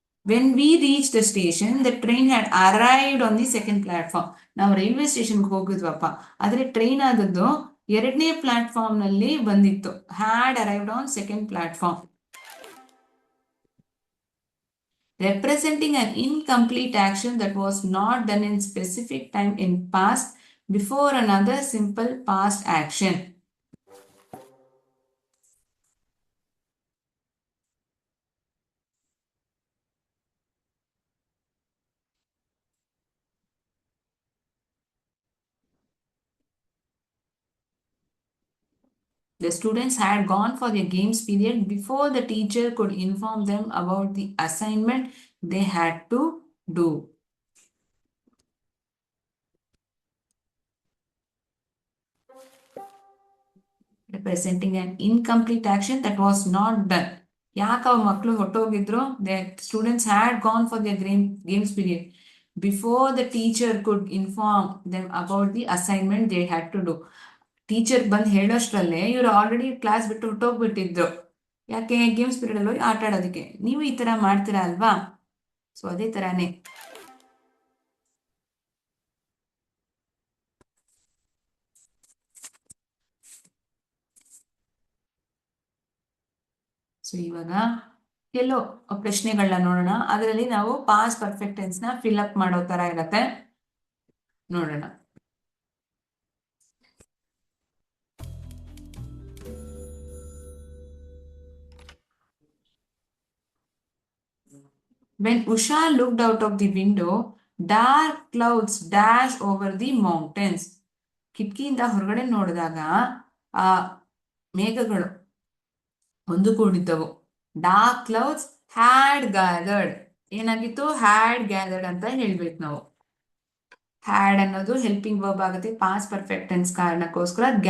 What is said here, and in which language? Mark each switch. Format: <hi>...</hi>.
<en>When we reach the station the train had arrived on the second platform.</en> <kn>ನಾವು railway ಸ್ಟೇಷನ್ಗೆ ಹೋಗಿದ್ವಪ್ಪ, ಆದ್ರೆ train ಆದದ್ದು 2ನೇ ಪ್ಲಾಟ್ಫಾರ್ಮ್ ನಲ್ಲಿ ಬಂದಿತ್ತು.</kn> <en>Had arrived on second platform. Representing an incomplete action that was not done in specific time in past before another simple past action. The students had gone for their games period before the teacher could inform them about the assignment they had to do. Representing an incomplete action that was not done.</en> <kn>ಯಾಕೆ ಅವ್ ಮಕ್ಕಳು ಹೊಟ್ಟೋಗಿದ್ರು?</kn> <en>The students had gone for their games period before the teacher could inform them about the assignment they had to do.</en> <kn>Teacher ಬಂದು ಹೇಳೋಷ್ಟ್ರಲ್ಲೇ ಇವರು already class ಬಿಟ್ಟು ಹೊಟ್ಟೋಗ್ಬಿಟ್ಟಿದ್ರು. ಯಾಕೆ? Games period ಅಲ್ಲಿ ಆಟ ಆಡೋದಕ್ಕೆ. ನೀವು ಈ ತರ ಮಾಡ್ತೀರಾ ಅಲ್ವಾ? ಸೊ ಅದೇ ತರಾನೇ. ಸೊ ಇವಾಗ ಕೆಲವು ಪ್ರಶ್ನೆಗಳನ್ನ ನೋಡೋಣ. ಅದರಲ್ಲಿ ನಾವು ಪಾಸ್ಟ್ ಪರ್ಫೆಕ್ಟ್ ಟೆನ್ಸ್ ನ ಫಿಲ್ ಅಪ್ ಮಾಡೋ ತರ ಇರತ್ತೆ, ನೋಡೋಣ.</kn> <en>When Usha looked out of the window, dark clouds dashed over the mountains.</en> <kn>ಕಿಟಕಿಯಿಂದ ಹೊರಗಡೆ ನೋಡಿದಾಗ ಆ ಮೇಘಗಳು ಹೊಂದಿಕೊಂಡಿದ್ದವು.</kn> <en>Dark clouds had gathered.</en> <kn>ಏನಾಗಿತ್ತು? ಹ್ಯಾಡ್ ಗ್ಯಾದರ್ಡ್ ಅಂತ ಹೇಳ್ಬೇಕು ನಾವು. ಹ್ಯಾಡ್ ಅನ್ನೋದು ಹೆಲ್ಪಿಂಗ್ ವರ್ಬ್ ಆಗುತ್ತೆ ಪಾಸ್ಟ್ ಪರ್ಫೆಕ್ಟ್ ಟೆನ್ಸ್ ಕಾರಣಕ್ಕೋಸ್ಕರ.</kn>